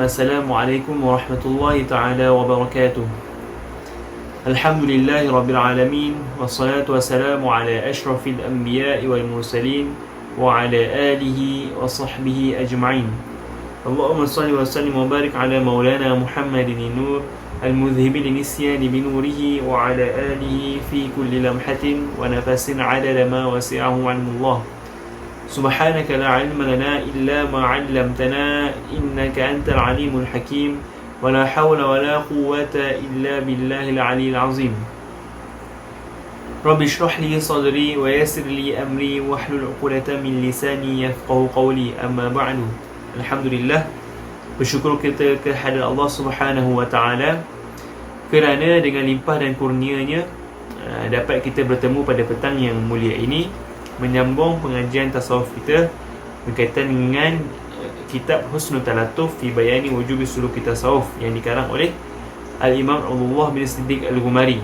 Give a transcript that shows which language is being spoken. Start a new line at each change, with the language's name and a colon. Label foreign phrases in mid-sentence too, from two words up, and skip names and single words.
Arabic: السلام عليكم ورحمة الله تعالى وبركاته. الحمد لله رب العالمين. والصلاة والسلام على أشرف الأنبياء والمرسلين وعلى آله وصحبه أجمعين. اللهم صل وسلم وبارك على مولانا محمد نور المذهب للنسيان بنوره وعلى آله في كل لمحة ونفس عدد ما وسعه علم الله. سبحانك لا علم لنا إلا ما علمتنا إنك أنت العليم الحكيم ولا حول ولا قوة إلا بالله العلي العظيم. رب اشرح لي صدري ويسر لي أمري واحلل عقدة من لساني يفقهوا قولي. أما بعد.
Malay: Alhamdulillah, bersyukur kita kehadirat Allah
Arabic: سبحانه وتعالى
Malay: kerana dengan limpah dan kurnianya dapat kita bertemu pada petang yang mulia ini, menyambung pengajian tasawuf kita berkaitan dengan kitab Husnul Talatuf fi Bayani Wujubi Suluki Tasawuf yang dikarang oleh Al-Imam Abdullah bin Siddiq Al-Ghumari.